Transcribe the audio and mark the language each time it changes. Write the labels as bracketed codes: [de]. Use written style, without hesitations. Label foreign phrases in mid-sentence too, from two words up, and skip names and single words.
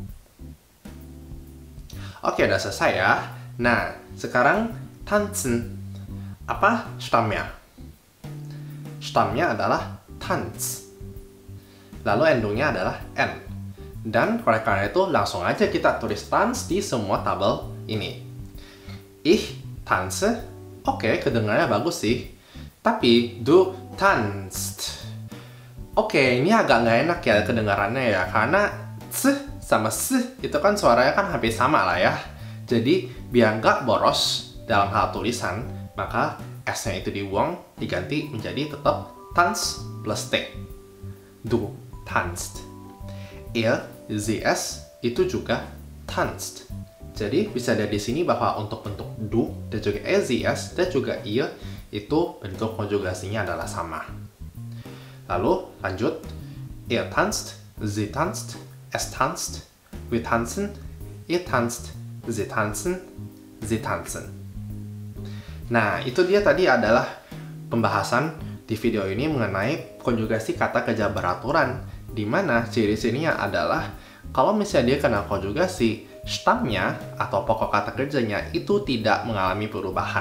[id] Oke, udah selesai ya. Nah, sekarang tanzen. Apa stamnya? Stamnya adalah Tanz. Lalu endungnya adalah N. Dan karena itu langsung aja kita tulis Tanz di semua tabel ini. [de] Ich tanze. [id] Oke, kedengarannya bagus sih. [de] Tapi du tanzt. [id] Oke, ini agak nggak enak ya kedengarannya ya. Karena C sama S itu kan suaranya kan hampir sama lah ya. Jadi biar nggak boros dalam hal tulisan, maka S-nya itu dibuang, diganti menjadi tetap Tanz plus T. [de] Du tanzt. EZS [id] itu juga [de] tanzt. [id] Jadi bisa dari sini bahwa untuk bentuk du dan juga EZS dan juga ihr itu bentuk konjugasinya adalah sama. Lalu lanjut, [de] er tanzt, sie tanzt, es tanzt, wir tanzen, ihr tanzt, sie tanzen, sie tanzen. [id] Nah, itu dia tadi adalah pembahasan di video ini mengenai konjugasi kata kerja beraturan, di mana ciri-cirinya adalah kalau misalnya dia kena konjugasi, stamnya atau pokok kata kerjanya itu tidak mengalami perubahan.